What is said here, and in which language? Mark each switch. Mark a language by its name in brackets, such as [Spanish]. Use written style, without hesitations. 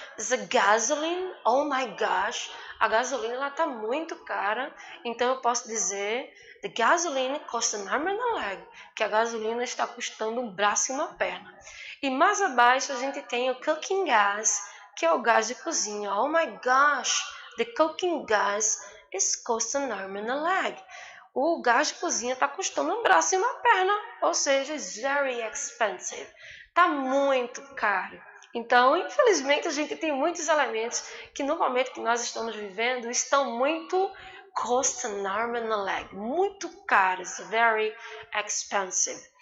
[English] The gasoline, oh my gosh, [Portuguese] a gasolina ela tá muito cara, então eu posso dizer [English] the gasoline costs an arm and a leg, [Portuguese] que a gasolina está custando um braço e uma perna. E mais abaixo a gente tem o cooking gas, que é o gás de cozinha. [English] Oh my gosh, the cooking gas is cost an arm and a leg. [Portuguese] O gás de cozinha está custando um braço e uma perna, ou seja, [English] it's very expensive. [Portuguese] Está muito caro. Então, infelizmente, a gente tem muitos elementos que no momento que nós estamos vivendo estão muito [English] cost an arm and a leg, [Portuguese] muito caros, [English] very expensive.